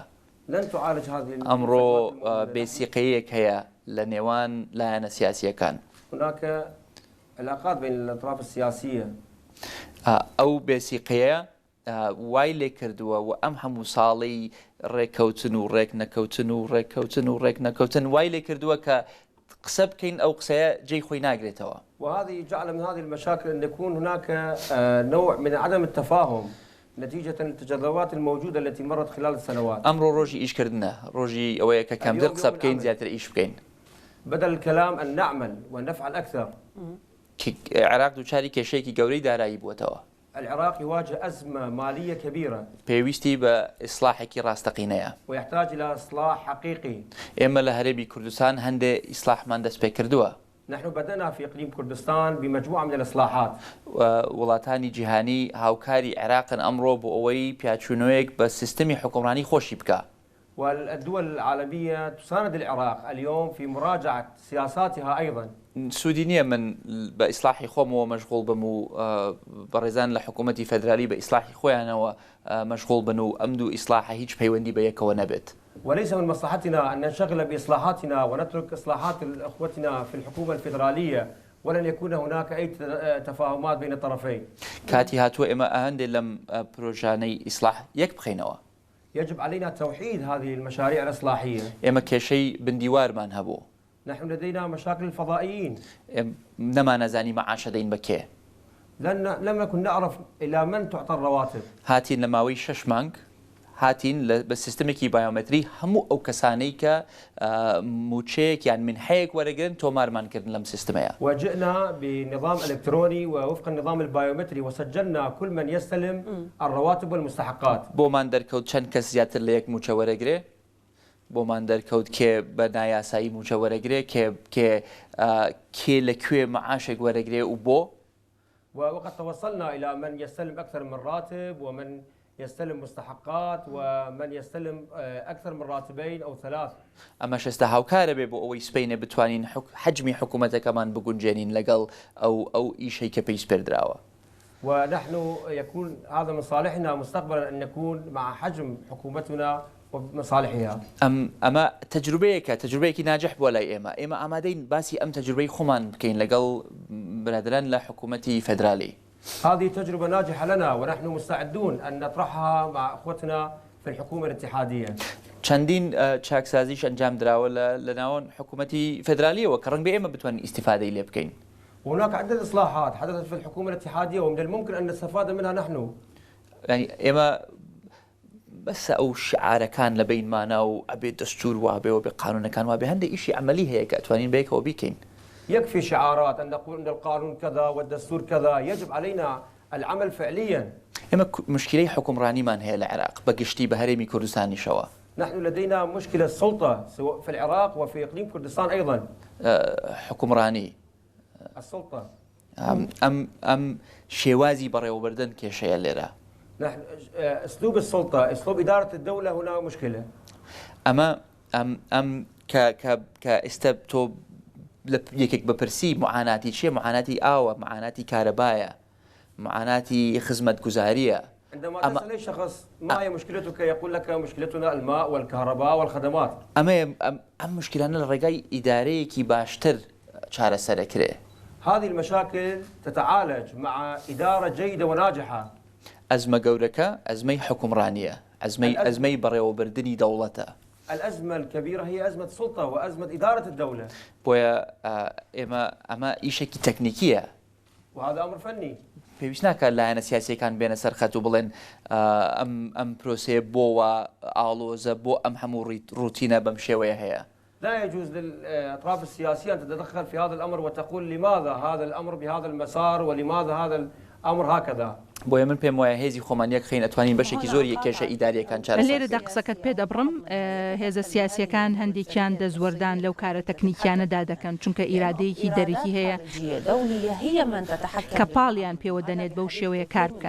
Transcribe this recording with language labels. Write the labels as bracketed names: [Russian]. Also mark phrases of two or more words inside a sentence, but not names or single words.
[Central Kurdish] ئەمڕۆ بێسیقەیەک هەیە لە نێوان لایەنە سیاسیەکان ئەو بێسیقەیە وای لێ کردووە و ئەم هەموو ساڵی ڕێککەوتن و ڕێک نەکەوتن و ڕێککەوتن و ڕێک نەکەوتن وای لێ کردووە کە قسە بکەین ئەو قسەیە جێی خۆی ناگرێتەوە. [Arabic] وهذه جعل من هذه المشاكل أن يكون هناك نوع من عدم التفاهم نتيجة التجربات الموجودة التي مرت خلال السنوات. [Central Kurdish] أمر روجي إيش كردنا روجي أويا كم در قسب كين زيادة إيش بكين. [Arabic] بدل الكلام أن نعمل ونفعل أكثر. [Central Kurdish] عراق دوچاری کێشەیەکی گەورەی دارایی بووەتەوە [Arabic] العراق يواجه أزمة مالية كبيرة [Central Kurdish] پێویستی بە ئیسلاحێکی ڕاستەقینەیە. [Arabic] ويحتاج إلى إصلاح حقيقي. [Central Kurdish] ئێمە لە هەرێمی کوردستان هەندێک ئیسلاحمان دەست پێ کردووە. [Arabic] نحن بدأنا في إقليم كردستان بمجموعة من الإصلاحات. [Central Kurdish] وڵاتانی جیهانی هاوکاری عێراقن ئەمڕۆ بۆ ئەوەی پیاچوونەوەیەک بە سیستەمی حکومڕانی خۆشی بکە. [Arabic] والدول العالمية تساند العراق اليوم في مراجعة سياساتها أيضا. [Central Kurdish] سوودی نییە من بە ئیسلاحی خۆمەوە مەشغوڵ بم و بەڕێزان لە حکوومەتی فەدرالی بە ئیسلاحی خۆیانەوە مەشغوڵ بن و ئەم دوو ئیسلاحە هیچ پەیوەندی بە یەکەوە نەبێت. [Arabic] وليس من مصلحتنا أن ننشغل بإصلاحاتنا ونترك إصلاحات إخوتنا في الحكومة الفيدرالية ولن يكون هناك أي تفاهمات بين الطرفين. [Central Kurdish] كاتي هاتووە ئێمە هەندێک لەم پرۆژانەی ئیسلاح یەک بخەینەوە. [Arabic] يجب علينا توحيد هذه المشاريع الإصلاحية. [Central Kurdish] ئێمە کێشەی بندیوارمان هەبوو. [Arabic] نحن لدينا مشاكل الفضائيين. [Central Kurdish] نەمانەزانی مەعاشە دەین بە کێ. [Arabic] لم نكن نعرف إلى من تعطى الرواتب. [Central Kurdish] هاتین لە ماوەی 6 مانگ هاتین بە سیستمێکی بایۆمەتری هەموو ئەو کەسانەی کە موچەیەک یان منحەیەک وەرەگرن تۆمارمانکردن لەم سیستمەیە. [Arabic] وجئنا بنظام إلكتروني ووفق النظام البايومتري وسجلنا كل من يستلم الرواتب والمستحقات. [Central Kurdish] بۆمان دەرکەوت چەند کەس زیاتر لە یەک موچە وەرەگرێ، بۆمان دەرکەوت کێ بە نایاسایی موچە وەرەگرێ، کێ لەکوێ مەعاشێک وەرەگرێ و بۆ. [Arabic] وقد توصلنا إلى من يستلم أكثر من راتب ومن يستلم مستحقات ومن يستلم أكثر من راتبين أو 3. [Central Kurdish] ئەمە شەستە هاوکارە بێ بۆ ئەوەی سپەینە بتوانین حجمی حکوومەتەکەمان بگونجێنین لەگەڵ ئەو ئیشەی کە پێی سپێردراوە. [Arabic] ونحن يكون هذا من صالحنا مستقبلا أن نكون مع حجم حكومتنا ومصالحها. [Central Kurdish] ئەمە تەجروبەیەکی ناجح بۆ لای ئێمە ئامادەین باسی ئەم تەجروبەی خۆمان بکەین لەگەڵ برادران لە حکوومەتی فەدرالی. [Arabic] هذه تجربة ناجحة لنا ونحن مستعدون أن نطرحها مع أخوتنا في الحكومة الاتحادية. [Central Kurdish] چەندین چاکسازیش ئەنجام دراوە لە ناوەن حکوومەتی فەدرالیەوە کە ڕەنگ بە ئێمە بتوانین ئیستیفادەی لێ بکەین. [Arabic] هناك عدة إصلاحات حدثت في الحكومة الاتحادية ومن الممكن أن نستفاد منها نحن. [Central Kurdish] يعني ئێمە بەس ئەو شعارەکان لە بینمانە و ئەبێ دەستور وابێ و بێ قانونەکان وابێ هەندێک ئیشی عملی هەیە کە ئەتوانین بەیەکەوە بیکەین. [Arabic] يكفي شعارات أن نقول أن القانون كذا والدستور كذا، يجب علينا العمل فعليا. [Central Kurdish] ئێمە مشکلەی حکومڕانیمان هەیە لە عێراق بەگشتی بە هەرێمی کوردستانیشەوە. [Arabic] نحن لدينا مشكلة السلطة سواء في العراق وفي إقليم كردستان أيضا. [Central Kurdish] حکومڕانی. [Arabic] السلطة. [Central Kurdish] ئەم شێوازی بەڕێوەبردن کێشەیە لێرە. [Arabic] نحن أسلوب السلطة، أسلوب إدارة الدولة هنا مشكلة. [Central Kurdish] ئەم کە ئێستا تۆ یەکێک بپرسی معاناتی چیە؟ معاناتی ئاوە، معاناتی کارەبایە، معاناتی خزمەتگوزاریە. [Arabic] عندما تسأل أي شخص ما هي مشكلتك يقول لك مشكلتنا الماء والكهرباء والخدمات. [Central Kurdish] ئەم مشکلانە لە ڕێگای ئیدارەیەکی باشتر چارەسەرەکرێ. [Arabic] هذه المشاكل تتعالج مع إدارة جيدة وناجحة. [Central Kurdish] ئەزمە گەورەکە ئەزمەی حکومڕانیە، ئەزمەی بەڕێوەبردننی دەوڵەتە. [Arabic] الأزمة الكبيرة هي أزمة السلطة وأزمة إدارة الدولة. [Central Kurdish] بۆیە ئەمە ئیشێکی تەکنیکیە. [Arabic] وهذا أمر فني. [Central Kurdish] پێویست ناکات لایەنە سیاسیەکان بێنە سەر خەت و بڵێن ئەم پرۆسەیە بۆوە ئاڵۆزە بۆ ئەم هەموو ڕوتینە بەم شێوەیە هەیە. [Arabic] لا يجوز للأطراف السياسية أن تتدخل في هذا الأمر وتقول لماذا هذا الأمر بهذا المسار ولماذا هذا الأمر هكذا. [Central Kurdish] بۆیە من پێم وایە هێزی خۆمان یەکخین ئەتوانین بەشێکی زۆری کێشە ئیداریەکان چارەسەر بکەین. لێرەدا قسەکەت پێ دەبڕم هێزە سیاسیەکان هەندێکیان دەزوەردان لەو کارە تەکنیکیانەدا دەکەن چونکە ئیرادەیەکی دەرەکی هەیە کە پاڵیان پێوە دەنێت بەو شێوەیە کار بکەن.